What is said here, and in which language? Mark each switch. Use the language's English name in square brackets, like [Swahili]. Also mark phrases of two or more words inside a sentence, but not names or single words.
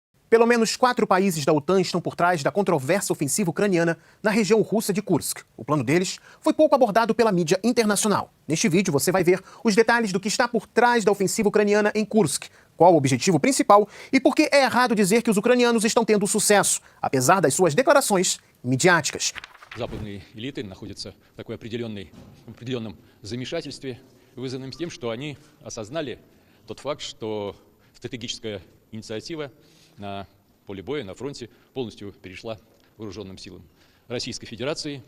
[Portuguese] Pelo menos 4 países da OTAN estão por trás da controversa ofensiva ucraniana na região russa de Kursk. O plano deles foi pouco abordado pela mídia internacional. Neste vídeo você vai ver os detalhes do que está por trás da ofensiva ucraniana em Kursk, qual o objetivo principal e por que é errado dizer que os ucranianos estão tendo sucesso, apesar das suas declarações midiáticas. [Russian] Западные элиты находятся в такой определенном замешательстве, вызванном тем, что они осознали тот факт, что стратегическая инициатива на поле боя, на фронте полностью перешла вооруженным силам Российской Федерации.